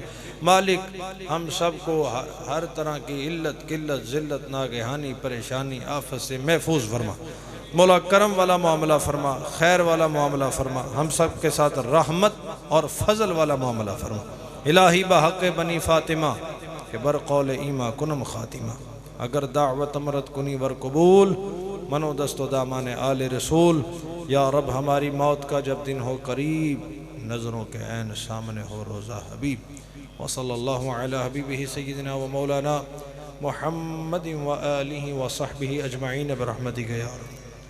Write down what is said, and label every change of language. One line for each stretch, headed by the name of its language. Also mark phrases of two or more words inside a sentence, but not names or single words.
Urdu: مالک ہم سب کو ہر طرح کی علت قلت ذلت ناگہانی پریشانی آفت سے محفوظ فرما۔ مولا کرم والا معاملہ فرما، خیر والا معاملہ فرما، ہم سب کے ساتھ رحمت اور فضل والا معاملہ فرما۔
Persian: الہی بحق بنی فاطمہ کہ بر قول ایما کنم خاتمہ، اگر دعوت امرت کنی ور قبول منو دست و دامان آل رسول
Urdu: یا رب ہماری موت کا جب دن ہو قریب نظروں کے عین سامنے ہو روزہ حبیب
Arabic: وصلی اللہ علی حبیبہ سیدنا و مولانا محمد و آلہ و صحبہ اجمعین برحمتک یا رب